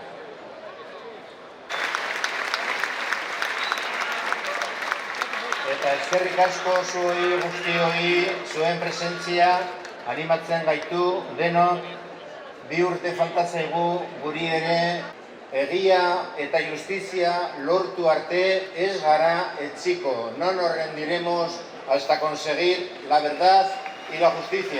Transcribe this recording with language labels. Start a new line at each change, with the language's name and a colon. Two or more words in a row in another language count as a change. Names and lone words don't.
Basque: Eta eskerrik asko zuei guztioi, zuen presentzia animatzen gaitu denok, 2 urte falta zaigu guri ere egia eta justizia lortu arte ez gara etziko.
Spanish: No nos rendiremos hasta conseguir la verdad y la justicia.